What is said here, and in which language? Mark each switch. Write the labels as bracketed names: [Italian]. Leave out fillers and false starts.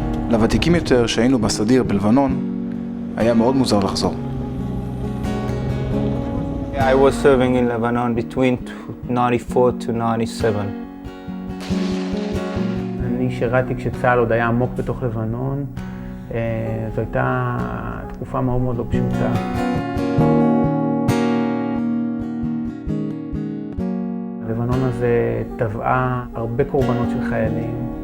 [Hebrew] לוותיקים יותר שהיינו בסדיר בלבנון, היה מאוד מוזר לחזור. [English] I was serving in Lebanon between 94 to 97. [Hebrew] אני שירתי כשצה"ל עוד היה עמוק בתוך לבנון. זו הייתה תקופה מאוד לא פשוטה. לבנון הזה טבעה הרבה קורבנות של חיילים.